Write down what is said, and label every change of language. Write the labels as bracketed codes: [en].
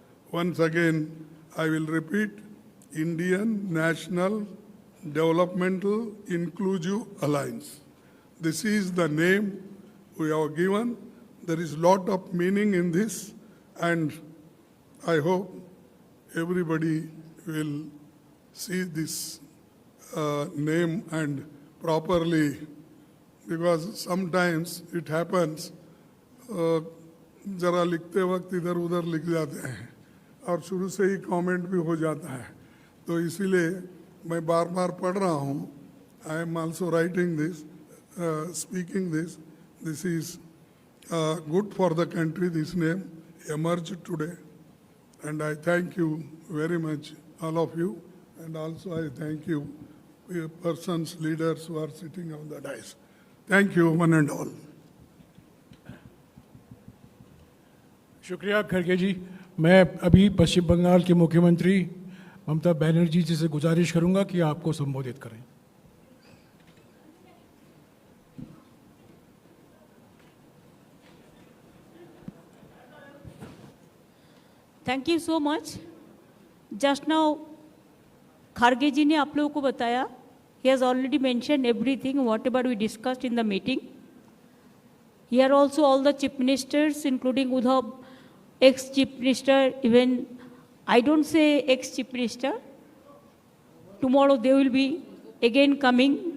[en] Once again, I will repeat, Indian National Developmental Inclusive Alliance. This is the name we have given. There is a lot of meaning in this, and I hope everybody will see this name and properly, because sometimes it happens, [hi] जरा लिखते वक्त इधर उधर लिख जाते हैं और शुरू से ही कमेंट भी हो जाता है, तो इसीलिए मैं बार बार पढ़ रहा हूँ. [en] I am also writing this, speaking this. This is good for the country. This name emerged today, and I thank you very much, all of you, and also I thank you, persons, leaders who are sitting on the dais. Thank you, one and all. [hi] शुक्रिया खड़गे जी. मैं अभी पश्चिम बंगाल के मुख्यमंत्री ममता बनर्जी जी से गुजारिश करूंगा कि आपको संबोधित करें. [en] Thank you so much. Just now [hi] Kharge जी ने आप लोगों को बताया. [en] He has already mentioned everything, whatever we discussed in the meeting. Here also all the chief ministers, including Uddhav, ex-chief minister, even I don't say ex-chief minister. Tomorrow they will be again coming.